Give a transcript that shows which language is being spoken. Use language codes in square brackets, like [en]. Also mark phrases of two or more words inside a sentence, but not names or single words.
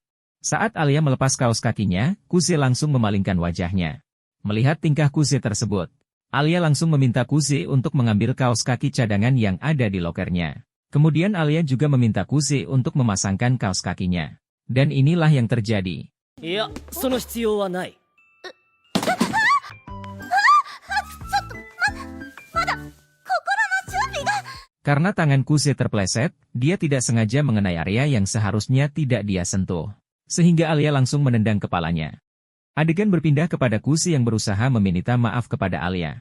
[id] Saat Alia melepas kaos kakinya, Kuse langsung memalingkan wajahnya. Melihat tingkah Kuse tersebut, Alia langsung meminta Kuse untuk mengambil kaos kaki cadangan yang ada di lokernya. Kemudian Alia juga meminta Kuse untuk memasangkan kaos kakinya. Dan inilah yang terjadi. [ja] いや、その必要はない。 [id] Karena tangan Kuse terpleset, dia tidak sengaja mengenai area yang seharusnya tidak dia sentuh. Sehingga Alia langsung menendang kepalanya. Adegan berpindah kepada Kuse yang berusaha meminta maaf kepada Alia.